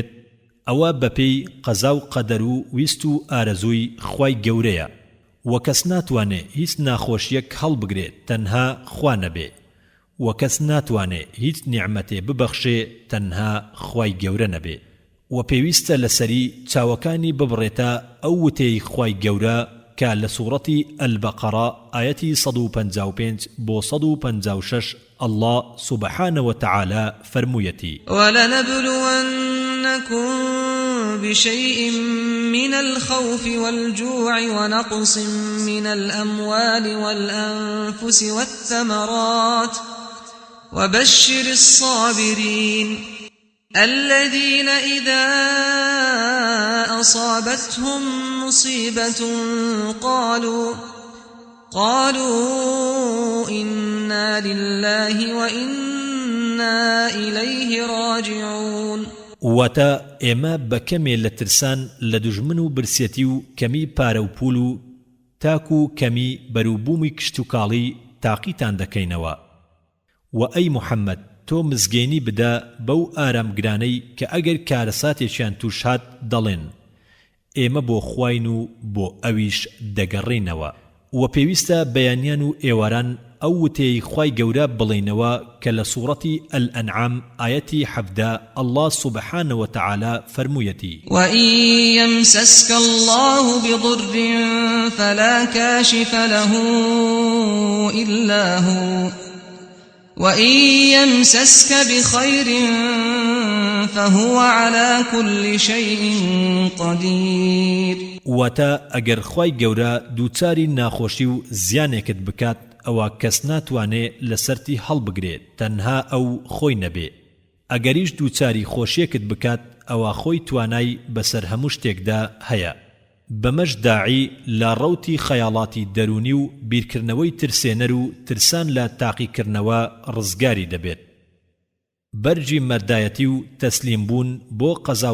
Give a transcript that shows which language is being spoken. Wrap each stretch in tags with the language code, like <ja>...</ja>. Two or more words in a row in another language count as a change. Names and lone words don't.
<ckb>ئەوە بەپێی قەزا و قەدەر و ویست و ئارەزووی خوای گەورەیە و کەس ناتوانێ هیچ ناخۆشیەک هەڵبگرێت تەنها خوا نەبێ و کەس ناتوانێ هیچ نیعمەتێ ببەخشێ تەنها خوای گەورە نەبێ و پێویستە لەسەری چاوەکانی ببڕێتە ئەو وتەی خوای گەورە کە لە سوورەتی ئەلبەقەرە ئایەتی 155 بۆ 156</ckb> <ar>الله سبحانه وتعالى</ar> <ckb>فرموویەتی</ckb> <ar>ولنبلونكم بشيء من الخوف والجوع ونقص من الأموال والأنفس والثمرات وبشر الصابرين الذين إذا أصابتهم مصيبة قالوا إنا لله وإنا إليه راجعون</ar> <ckb>واتا ئێمە بەکەمێ لە ترسان لە دوژمن و برسێتی و کەمی پارە و پول و تاک و کەمی بەرووبوومی کشت و کاڵی تاقیتان دەکەینەوە و ئەی محەممەد تۆ مزگەینی بدە بەو ئارامگرانەی کە ئەگەر کارەساتێکیان توش هات دەڵێن ئێمە بۆ خوین و بۆ ئەویش دەگەڕێینەوە و پێویستە بەیانیان و ئێواران ئەو وتەی خوای گەورە بڵێنەوە کە لە سوورەتی ئەلئەنعام ئایەتی 17</ckb> <ar>الله سبحانه وتعالى</ar> <ckb>فرموویەتی</ckb> <ar>وإن يمسسك الله بضر فلا كاشف له إلا هو وإن يمسسك بخير فهو على كل شيء قدير</ar> <ckb>واتا ئەگەر خوای گەورە دووچاری ناخۆشی و زیانێکت بکات ئەوە کەس ناتوانێ لەسەرتی هەڵبگرێت تەنها ئەو خۆی نەبێ ئەگەریش دووچاری خۆشیەکت بکات ئەوە خۆی توانای بەسەر هەموو شتێکدا هەیە بەمەش داعی لە ڕەوتی خەیاڵاتی دەرونی و بیرکردنەوەی ترسێنەر و ترسان لە تاقیکردنەوە ڕزگاری دەبێت بەرجی مەردایەتی و تەسلیم بوون بۆ قەزا</ckb>